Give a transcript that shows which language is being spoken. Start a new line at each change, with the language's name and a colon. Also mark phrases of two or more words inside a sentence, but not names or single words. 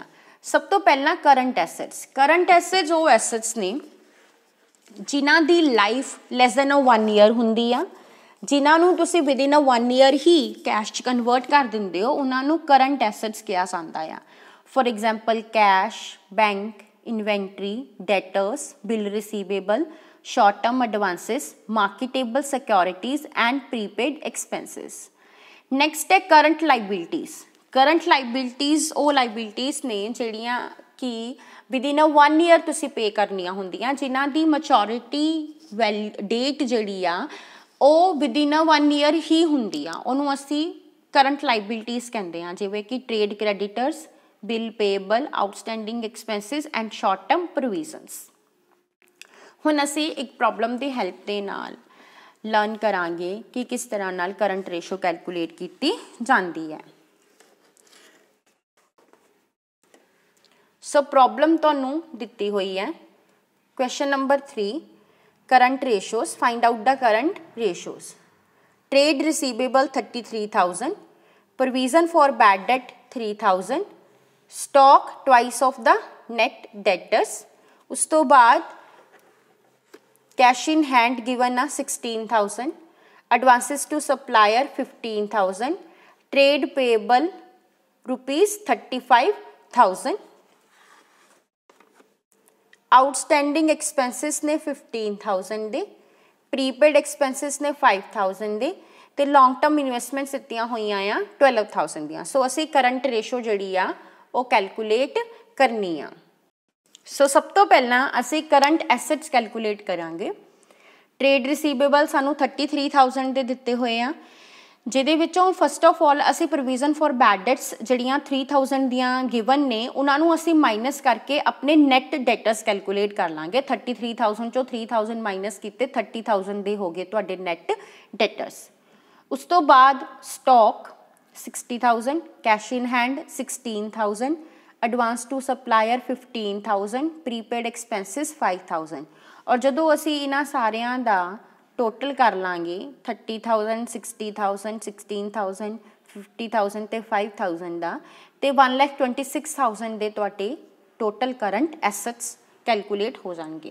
Punjabi: ਸਭ ਤੋਂ ਪਹਿਲਾਂ
English: current assets. current assets
Punjabi: ਉਹ ਐਸੈਟਸ ਨੇ ਜਿਨ੍ਹਾਂ ਦੀ
English: life less than 1 year
Punjabi: ਹੁੰਦੀ ਆ, ਜਿਨ੍ਹਾਂ ਨੂੰ ਤੁਸੀਂ
English: within 1 year
Punjabi: ਹੀ ਕੈਸ਼ 'ਚ ਕਨਵਰਟ ਕਰ ਦਿੰਦੇ ਹੋ, ਉਹਨਾਂ ਨੂੰ
English: current assets
Punjabi: ਕਿਹਾ ਜਾਂਦਾ ਆ।
English: for example cash, bank, inventory, debtors, bill receivable, short term advances, marketable securities and prepaid expenses. next है current liabilities. current liabilities
Punjabi: ਉਹ liabilities ਨੇ ਜਿਹੜੀਆਂ ਕਿ
English: within 1 year
Punjabi: ਤੁਸੀਂ pay ਕਰਨੀਆਂ ਹੁੰਦੀਆਂ, ਜਿਨ੍ਹਾਂ ਦੀ
English: maturity date
Punjabi: ਜਿਹੜੀ ਆ ਉਹ
English: within 1 year
Punjabi: ਹੀ ਹੁੰਦੀ ਆ, ਉਹਨੂੰ ਅਸੀਂ
English: current liabilities
Punjabi: ਕਹਿੰਦੇ ਆ, ਜਿਵੇਂ ਕਿ
English: trade creditors, bill payable, outstanding expenses and short term provisions.
Punjabi: ਹੁਣ ਅਸੀਂ ਇੱਕ ਪ੍ਰੋਬਲਮ ਦੀ ਹੈਲਪ ਦੇ ਨਾਲ ਲਰਨ ਕਰਾਂਗੇ ਕਿ ਕਿਸ ਤਰ੍ਹਾਂ ਨਾਲ
English: current ratio calculate
Punjabi: ਕੀਤੀ ਜਾਂਦੀ ਹੈ।
English: so problem
Punjabi: ਤੁਹਾਨੂੰ ਦਿੱਤੀ ਹੋਈ ਹੈ।
English: question number 3, current ratios, find out the current ratios. trade receivable 33,000, provision for bad debt 3,000, stock twice of the net debtors.
Punjabi: ਉਸ ਤੋਂ ਬਾਅਦ
English: कैश in hand given a 16,000, advances to supplier 15,000, trade payable rupees 35,000, outstanding expenses
Punjabi: ਨੇ 15,000 ਦੇ,
English: prepaid expenses
Punjabi: ਨੇ 5,000 ਦੇ, ਤੇ
English: long term investments
Punjabi: ਦਿੱਤੀਆਂ ਹੋਈਆਂ ਆ 12,000 ਦੀਆਂ। ਸੋ ਅਸੀਂ
English: current ratio
Punjabi: ਜਿਹੜੀ ਆ ਉਹ ਕੈਲਕੂਲੇਟ ਕਰਨੀ ਆ। ਸੋ ਸਭ ਤੋਂ ਪਹਿਲਾਂ ਅਸੀਂ
English: current assets calculate
Punjabi: ਕਰਾਂਗੇ।
English: trade receivable
Punjabi: ਸਾਨੂੰ 33,000 ਦੇ ਦਿੱਤੇ ਹੋਏ ਆ, ਜਿਹਦੇ ਵਿੱਚੋਂ
English: first of all
Punjabi: ਅਸੀਂ
English: provision for bad debts
Punjabi: ਜਿਹੜੀਆਂ 3,000 ਦੀਆਂ ਗਿਵਨ ਨੇ, ਉਹਨਾਂ ਨੂੰ ਅਸੀਂ ਮਾਈਨਸ ਕਰਕੇ ਆਪਣੇ
English: net debtors calculate
Punjabi: ਕਰ ਲਾਂਗੇ। 33,000 ਚੋਂ 3,000 ਮਾਈਨਸ ਕੀਤੇ 30,000 ਦੇ ਹੋ ਗਏ ਤੁਹਾਡੇ
English: net debtors.
Punjabi: ਉਸ ਤੋਂ ਬਾਅਦ
English: stock 60,000, cash in hand 16,000, advance to supplier 15,000, prepaid expenses 5,000.
Punjabi: ਔਰ ਜੋ ਅਸੀ ਇਨ੍ਹਾਂ ਸਾਰੀਆਂ ਦਾ ਟੋਟਲ ਕਰ ਲਾਂਗੇ 30,000, 60,000, 16,000, 50,000 ਤੇ 5,000 ਦਾ, ਤੇ 1,26,000 ਦੇ ਤੁਹਾਡੇ
English: total current assets calculate
Punjabi: ਹੋ ਜਾਏਂਗੇ।